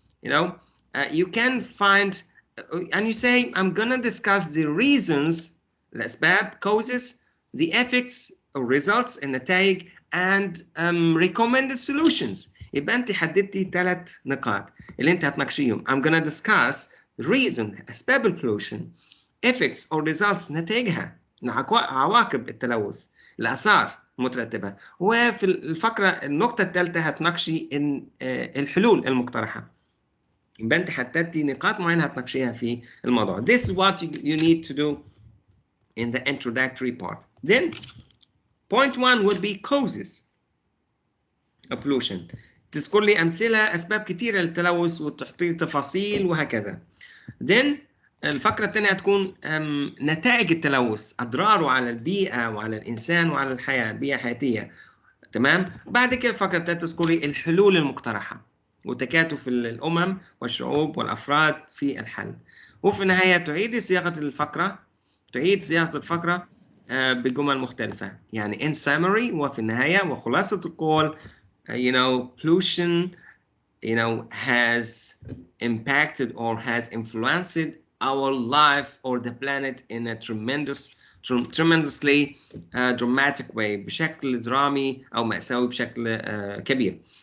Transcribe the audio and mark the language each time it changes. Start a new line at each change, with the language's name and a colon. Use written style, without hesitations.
English: You know, you can find, and you say, I'm gonna discuss the reasons,
Arabic: الأسباب,
English: causes, the effects or results,
Arabic: النتائج,
English: and recommended solutions.
Arabic: يبقى انت حددتي 3 نقاط اللي انت هتناقشيهم.
English: I'm gonna discuss the reason،
Arabic: اسباب البولوشن، effects or results، نتائجها، عواقب التلوث، الاثار المترتبه، وفي الفقره النقطه الثالثه هتناقشي الحلول المقترحه. يبقى انت حددتي نقاط معينه هتناقشيها في الموضوع.
English: This is what you need to do in the introductory part. Then point 1 would be causes of pollution.
Arabic: تذكر لي أمثلة أسباب كتيرة للتلوث وتحطي تفاصيل وهكذا.
English: Then
Arabic: الفقرة الثانية هتكون نتائج التلوث، أضراره على البيئة وعلى الإنسان وعلى الحياة، البيئة الحياتية. تمام؟ بعد كده الفقرة الثالثة تذكري الحلول المقترحة وتكاتف الأمم والشعوب والأفراد في الحل. وفي النهاية تعيد صياغة الفقرة بجمل مختلفة.
English: يعني in summary،
Arabic: وفي النهاية وخلاصة القول،
English: you know, pollution, you know, has impacted or has influenced our life or the planet in a tremendously dramatic way،
Arabic: بشكل درامي أو مأساوي بشكل كبير.